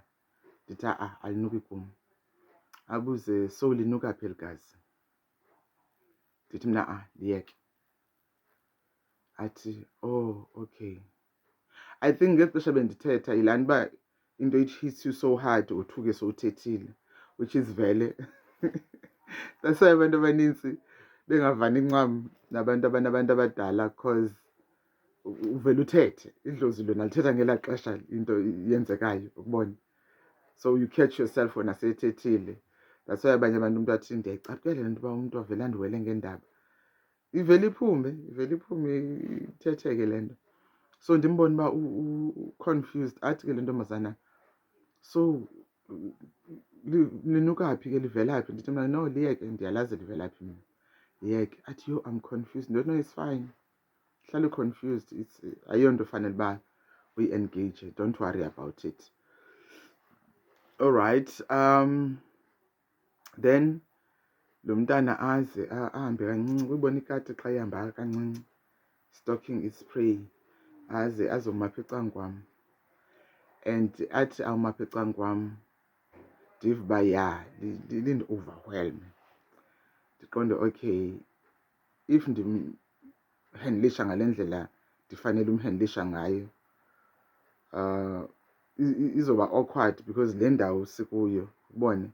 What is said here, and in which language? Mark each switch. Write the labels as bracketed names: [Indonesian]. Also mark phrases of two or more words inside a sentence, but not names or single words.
[Xhosa] Ndithi alinuki kum. Abuze, so linuka phi eli gazi? Ndithi mna liyeke. Athi oh okay. [English] I think [Xhosa] ngexesha bendithetha yilaa nto uba into [English] it hits you so hard [Xhosa] uthuke sowuthethile, [English] which is [Xhosa] vele. [English] That's why [Xhosa] abantu abanintsi bengavani ncam nabantu abanabantu abadala, because uvele uthethe, idlozi lona lithetha ngelaa xesha into yenzekayo, ukubona. [English] So you catch yourself [Xhosa] wena sethethile. [English] That's why [Xhosa] abanye abantu umntu athi ndiyayicaphukela le nto uba umntu avele andiwele ngeendaba. Ivele iphume ithetheke le nto. So ndimbone uba confused. Athi ke le ntombazana, so linuka phi ke, livela phi? Ndithi mna no liyeke, ndiyalazi livela phi mina, liyeke. [English] Athi yo, I'm confused. No, it's fine. Hlale confused. It's [Xhosa] ayonto fanele uba uyi-engage. [English] Don't worry about it. All right. [Xhosa] Then lo mntana aze ahambe kancinci, uyibona ikati xa ihamba kancinci, [English] stalking is prey, [Xhosa] aze azoma apha ecangkwam, and athi awuma apha ecangkwam ndive uba lindi-overwhelm. Ndiqonde okay, if ndimhandlisha ngale ndlela ndifanele umhandlisha ngayo, izoba awkward because le ndawo sikuyo, ubone.